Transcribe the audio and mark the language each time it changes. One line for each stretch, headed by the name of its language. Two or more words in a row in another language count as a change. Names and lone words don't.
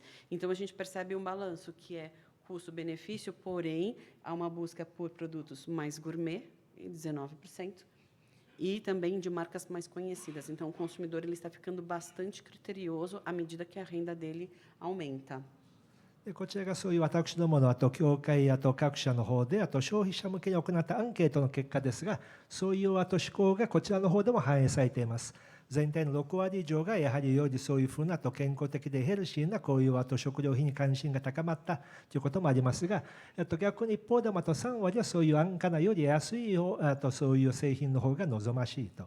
Portuguese: Então, a gente percebe um balanço que é custo-benefício, porém, há uma busca por produtos mais gourmet, 19%, e também de marcas mais conhecidas. Então, o consumidor ele está ficando bastante criterioso à medida que a renda dele aumenta.
Japanese: こちらがそういう私どもの協会各社の方で消費者向けに行ったアンケートの結果ですが、そういう思考がこちらの方でも反映されています。全体の6割以上がやはりよりそういうふうな健康的でヘルシーなこういう食料品に関心が高まったということもありますが、逆に一方でも3割はそういう安価なより安いそういう製品の方が望ましいと。